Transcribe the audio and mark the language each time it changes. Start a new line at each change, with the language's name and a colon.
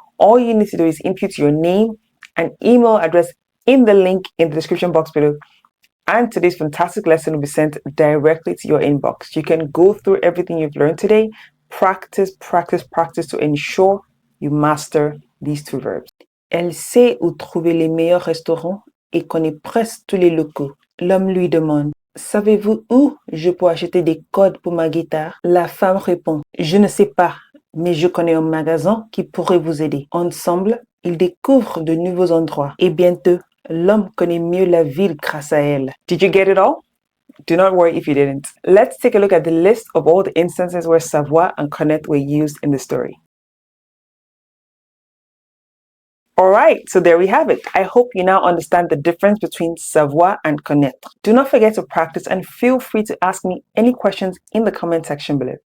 English: All you need to do is input your name and email address in the link in the description box below. And today's fantastic lesson will be sent directly to your inbox. You can go through everything you've learned today, practice to ensure you master these two verbs.
French: Elle sait où trouver les meilleurs restaurants et connaît presque tous les locaux. L'homme lui demande: savez-vous où je peux acheter des cordes pour ma guitare? La femme répond: je ne sais pas, mais je connais un magasin qui pourrait vous aider. Ensemble, ils découvrent de nouveaux endroits et bientôt, l'homme connaît mieux la ville grâce à elle.
English: Did you get it all? Do not worry if you didn't. Let's take a look at the list of all the instances where savoir and connaître were used in the story. All right, so there we have it. I hope you now understand the difference between savoir and connaître. Do not forget to practice and feel free to ask me any questions in the comment section below.